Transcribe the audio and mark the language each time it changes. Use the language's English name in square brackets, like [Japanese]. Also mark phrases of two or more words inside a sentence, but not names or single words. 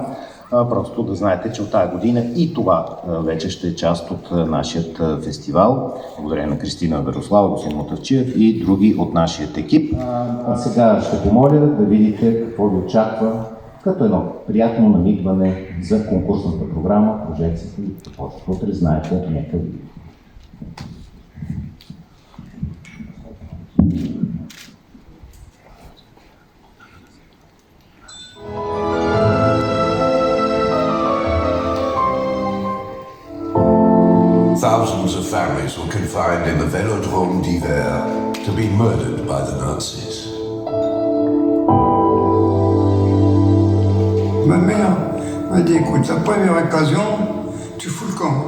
[Bulgarian] Просто да знаете, че от тази година и това вече ще е част от нашият фестивал. Благодаря на Кристина Верослава, господин Мотавчиев и други от нашия екип. А сега ще помоля да видите какво ви очаква като едно приятно намигване за конкурсната програма. Прожекцията ви започва утре, знаете, нека ви. [English] Thousands of families were confined in the Velodrome d'Hiver to be murdered by the Nazis. [French] Ma mère m'a dit, écoute, la première occasion, tu fous le camp.